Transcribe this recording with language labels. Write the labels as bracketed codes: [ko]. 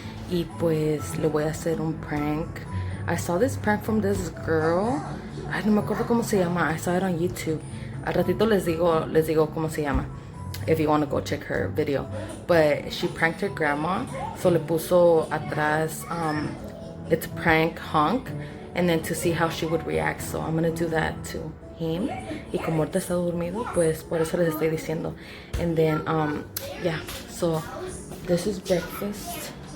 [es] Y pues le voy a hacer un prank. [en] I saw this prank from this girl. [es] Ay, no me acuerdo cómo se llama. [en] I saw it on YouTube. [es] Al ratito les digo cómo se llama, [en] if you want to go check her video. But she pranked her grandma, so [es] le puso atrás [en] it's prank honk, and then to see how she would react. So I'm gonna do that to him. [es] Y como ahorita está dormido, pues por eso les estoy diciendo. [en] And then yeah, so this is breakfast.